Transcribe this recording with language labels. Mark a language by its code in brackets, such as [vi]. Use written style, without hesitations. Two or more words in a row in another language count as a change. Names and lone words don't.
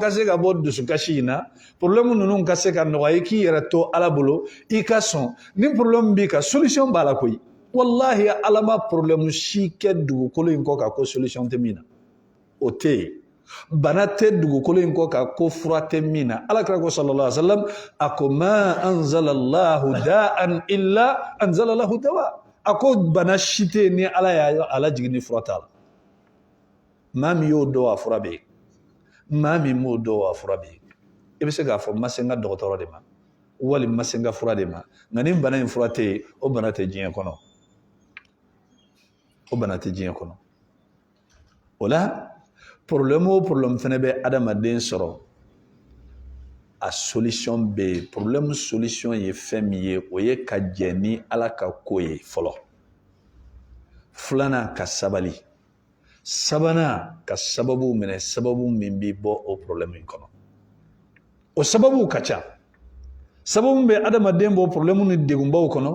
[bm] ka se ka bɔ dusukasi in na problème ninnu ka se ka nɔgɔya i k'i yɛrɛ to Ala bolo i ka sɔn ni problème b'i kan solution b'a la koyi wallahi Ala ma problème si kɛ dugukolo in kɔ ka ko solution tɛ min na o tɛ yen bana tɛ dugukolo in kɔ ka ko fura tɛ min na Alakira ko [ar] صلى الله عليه وسلم [bm] a ko [ar] ما أنزل الله داء إلا أنزل له دواء [bm] a ko bana si tɛ ni Ala y'a ala jigin ni fura t'a la maa min y'o dɔn a fura bɛ yen maa min m'o dɔn a fura bɛ yen i bɛ se k'a fɔ n ma se n ka dɔgɔtɔrɔ de ma wali n ma se n ka fura de ma nka ni bana in fura tɛ yen o bana tɛ diɲɛ kɔnɔ o bana tɛ diɲɛ kɔnɔ o la problème o problème fɛnɛ bɛ adamaden sɔrɔ a solution bɛ yen [fr] problème solution [bm] ye fɛn min ye o ye ka jɛ ni Ala ka ko ye fɔlɔ filanan ka sabali sabanan ka sababu minɛ sababu min bɛ bɔ o problème in kɔnɔ o sababu ka ca sababu bɛ adamaden bɔ problème ni degunbaw kɔnɔ